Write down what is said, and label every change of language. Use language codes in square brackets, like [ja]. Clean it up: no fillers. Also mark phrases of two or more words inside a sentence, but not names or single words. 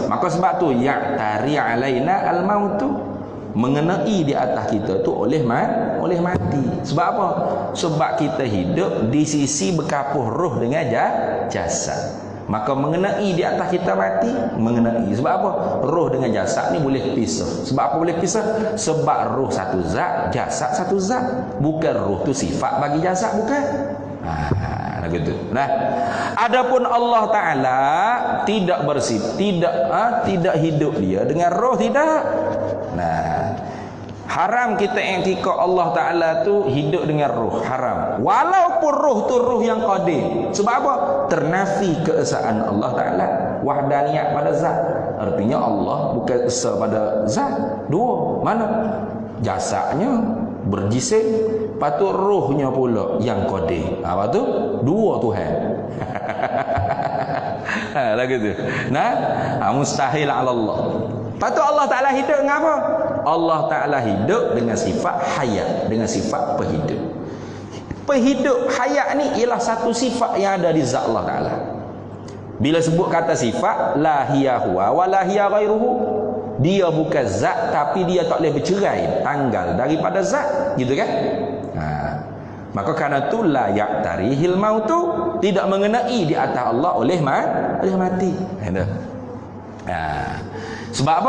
[ms] Maka sebab tu [ar] يعتري علينا الموت, [ms] mengenai di atas kita tu oleh mati. Sebab apa? Sebab kita hidup di sisi berkapuh roh dengan jasad. Maka mengenai di atas kita mati, mengenai. Sebab apa? Roh dengan jasad ni boleh pisah. Sebab apa boleh pisah? Sebab roh satu zat, jasad satu zat. Bukan roh tu sifat bagi jasad, bukan. Gitu. Nah, adapun Allah Taala tidak tidak hidup dia dengan roh, tidak. Nah, haram kita i'tikad Allah Taala tu hidup dengan roh, haram. Walaupun roh tu roh yang qadir. Sebab apa? Ternafi keesaan Allah Taala, wahdaniyat pada zat. Artinya Allah bukan esa pada zat. Dua, mana? Jasadnya berjisim, patut rohnya pula yang qadir. Apa tu? Dua Tuhan. Lagu tu. Nah, mustahil ala Allah. Patut Allah Taala hidup dengan apa? Allah Taala hidup dengan sifat hayat, dengan sifat penghidup. Penghidup hayat ni ialah satu sifat yang ada di zat Allah Taala. Bila sebut kata sifat, [ar] لا هي هو ولا هي غيره, [ms] dia bukan zat tapi dia tak boleh bercerai, tanggal daripada zat, gitu kan? Maka kerana tu [ar] لا يعتريه الموت, [ms] tidak mengenai di atas Allah oleh mati. Sebab apa?